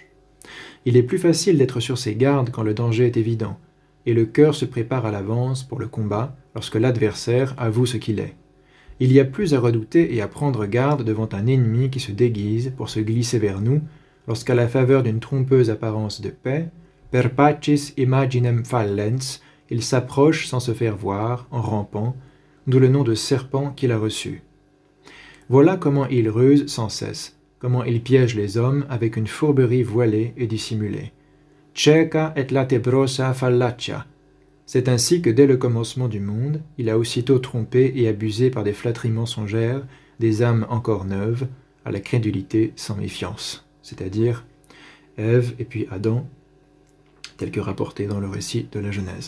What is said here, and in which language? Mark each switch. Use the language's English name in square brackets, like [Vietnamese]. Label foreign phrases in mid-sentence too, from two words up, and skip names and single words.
[French] Il est plus facile d'être sur ses gardes quand le danger est évident, et le cœur se prépare à l'avance pour le combat lorsque l'adversaire avoue ce qu'il est. Il y a plus à redouter et à prendre garde devant un ennemi qui se déguise pour se glisser vers nous, lorsqu'à la faveur d'une trompeuse apparence de paix, [Latin] per pacis imaginem fallens, [French] il s'approche sans se faire voir, en rampant, d'où le nom de serpent qu'il a reçu. Voilà comment il ruse sans cesse, comment il piège les hommes avec une fourberie voilée et dissimulée. [Latin] ceca et latebrosa fallacia. [French] C'est ainsi que dès le commencement du monde, il a aussitôt trompé et abusé par des flatteries mensongères des âmes encore neuves, à la crédulité sans méfiance, c'est-à-dire Ève et puis Adam, tel que rapporté dans le récit de la Genèse.